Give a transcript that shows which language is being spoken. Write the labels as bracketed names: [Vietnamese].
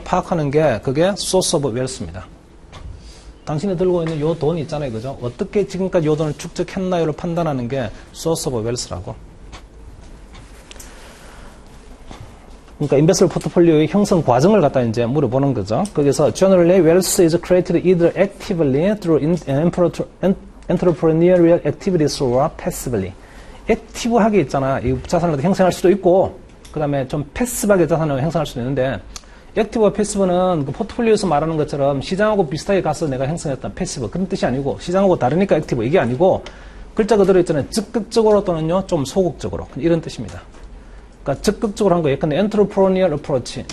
[Korean] 파악하는 게 그게 소스 오브 웰스입니다. 당신이 들고 있는 요 돈이 있잖아요, 그죠? 어떻게 지금까지 요 돈을 축적했나요를 판단하는 게 소스 오브 웰스라고. 그러니까 인베스트블 포트폴리오의 형성 과정을 갖다 이제 물어보는 거죠. 거기서 [English] generally wealth is created either actively through entrepreneurial activities or passively. [Korean] 액티브하게 있잖아. 이 자산을 형성할 수도 있고, 그 다음에 좀 패시브하게 자산을 형성할 수도 있는데, 액티브와 패시브는 그 포트폴리오에서 말하는 것처럼 시장하고 비슷하게 가서 내가 형성했던 패시브. 그런 뜻이 아니고, 시장하고 다르니까 액티브. 이게 아니고, 글자 그대로 있잖아요. 적극적으로 또는요, 좀 소극적으로. 이런 뜻입니다. 그러니까 적극적으로 한 거, 예컨대 엔트로프로니얼 어프로치.